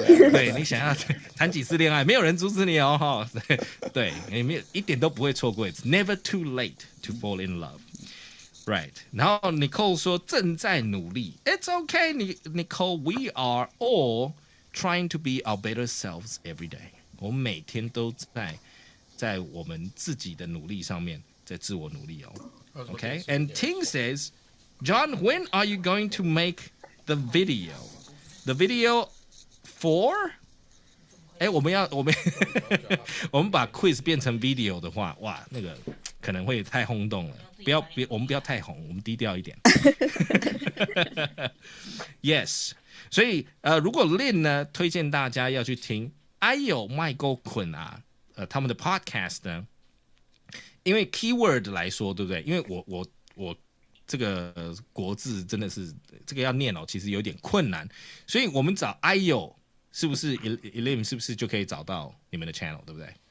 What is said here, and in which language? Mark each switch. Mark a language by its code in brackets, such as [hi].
[zh] 对，你想要谈几次恋爱，没有人阻止你对，你没有一点都不会错过。 [en] It's never too late to fall in love。Right， [zh] 然后 Nicole 说正在努力 ， [en] It's okay, Nicole. We are all trying to be our better selves every day. [zh] 我们每天都在我们自己的努力上面，在自我努力 [en] Okay, and Ting says, John, when are you going to make the video? the video for [zh] 我们我们把 quiz 变成 video 的话，哇，那个可能会太轰动了。我们不要太红，我们低调一点。 Yes， 所以如果 Lin 呢推荐大家要去听麦沟捆啊，他们的 podcast 呢，因为 keyword 来说，对不对？因为我这个国字真的是这个要念其实有点困难，所以我们找是不是 Elim 是不是就可以找到你们的 channel， 对不对？